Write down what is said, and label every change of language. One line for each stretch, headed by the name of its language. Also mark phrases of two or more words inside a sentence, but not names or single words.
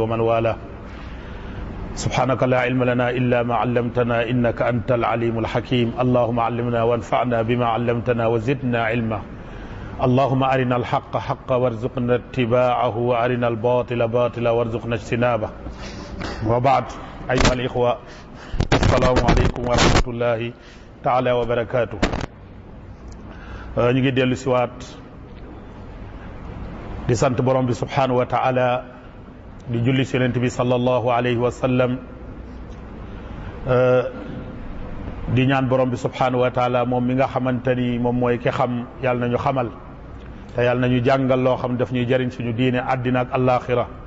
Arabic: ومن والاه سبحانك لا علم لنا إلا ما علمتنا إنك أنت العليم الحكيم اللهم علمنا وانفعنا بما علمتنا وزدنا علما اللهم أرنا الحق حقا وارزقنا اتباعه وأرنا الباطل باطلا وارزقنا اجتنابه وبعد أيها الإخوة السلام عليكم ورحمة الله تعالى وبركاته
Wolof: ñu ngi dellu siwaat di sant borom bi
Arabic: سبحانه وتعالى
Wolof: di julli ci yonent bi
Arabic: صلى الله عليه وسلم
Wolof: di ñaan borom bi
Arabic: سبحانه وتعالى
Wolof: moom mi nga xamante ni moom mooy ki xam yàlla nañu xamal te yàlla nañu jàngal loo xam daf ñuy jëriñ suñu diine àddina ak àllaaxira